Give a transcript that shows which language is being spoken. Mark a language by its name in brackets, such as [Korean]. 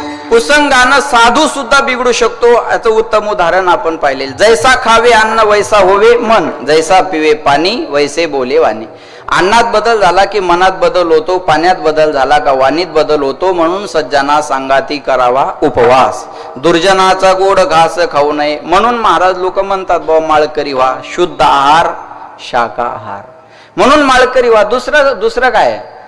[Marathi] कुसंगानं साधू सुद्धा बिघडू शकतो. याचं उत्तम उदाहरण आपण पाहिले. [Hindi] जैसा खावे अन्न वैसा होवे मन, जैसा पिवे पाणी वैसे बोले वाणी. [Marathi] अन्नात बदल झाला की मनात बदल होतो, पाण्यात बदल झाला का वाणीत बदल होतो. म्हणून सज्जना सांगाती करावा उपवास. दुर्जनाचा गोड घास खाऊ नये. म्हणून महाराज लोक म्हणतात बा माळकरी व्हा, शुद्ध आहार शाकाहार. म्हणून माळकरी व्हा. दुसरं काय.